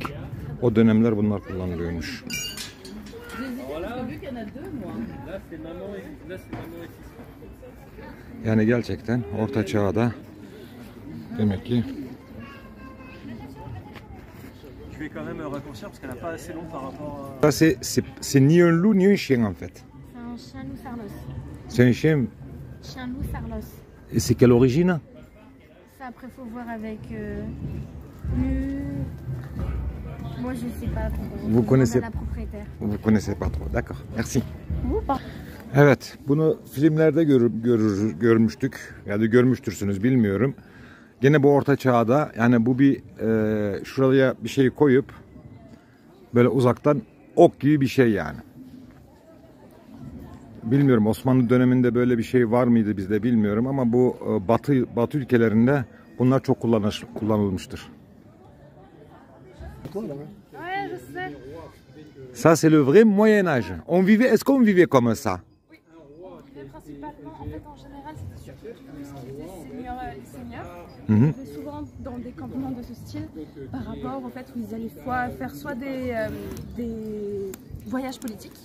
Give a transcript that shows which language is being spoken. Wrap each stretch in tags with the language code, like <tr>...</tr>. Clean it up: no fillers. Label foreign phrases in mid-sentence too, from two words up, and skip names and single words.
<tr>O dönemler bunlar kullanılıyormuş. Yani gerçekten Orta Çağ'da demek ki.</tr> <fr>Ça c'est ni un loup ni un chien en fait. C'est un chien loup sarlos. C'est un chien. Chien loup sarlos. Et c'est quelle origine? Ça après faut voir avec. Moi je sais pas. Vous connaissez la propriétaire. Vous connaissez pas trop. D'accord. Merci. Vous pas.</fr> <tr>Evet, bunu filmlerde görmüştük. Ya da görmüştürsünüz bilmiyorum. Gene bu Orta Çağ'da yani bu bir şuraya bir şey koyup böyle uzaktan ok gibi bir şey yani. Bilmiyorum, Osmanlı döneminde böyle bir şey var mıydı bizde bilmiyorum ama bu Batı ülkelerinde bunlar çok kullanılmıştır.</tr> <fr>Ouais, je sais. Ça c'est le vrai Moyen Âge. Est-ce qu'on vivait comme ça? Mais principalement, en fait, en général, c'était surtout tout ce qui était seigneurs. Hı hı. On fait souvent dans des campements de ce style, par rapport au fait où ils allaient faire soit des voyages politiques,</fr>